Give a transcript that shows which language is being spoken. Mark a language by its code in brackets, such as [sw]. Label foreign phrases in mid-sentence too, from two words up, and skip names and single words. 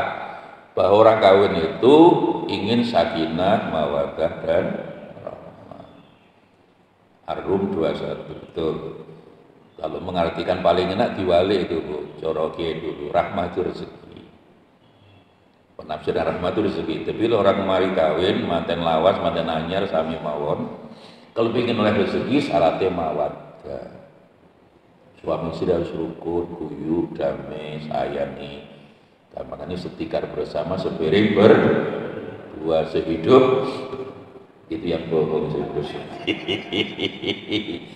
[id] Bahwa orang kawin itu ingin sakinah, mawaddah dan rahmah. Ar-Rum 21, betul. Kalau mengartikan paling enak diwali itu Bu, coroke dulu, rahmah itu rezeki. Penafsiran rahmah itu rezeki. Tapi orang mari kawin, [jv] manten lawas, manten anyar, sami mawon. [id] Kalau ingin oleh rezeki, syaratnya mawaddah. Suami istri harus rukun, guyub, damai, sayangi. Dan makanya setikar bersama, sepiring berdua, sehidup. Itu yang bohong sehidup.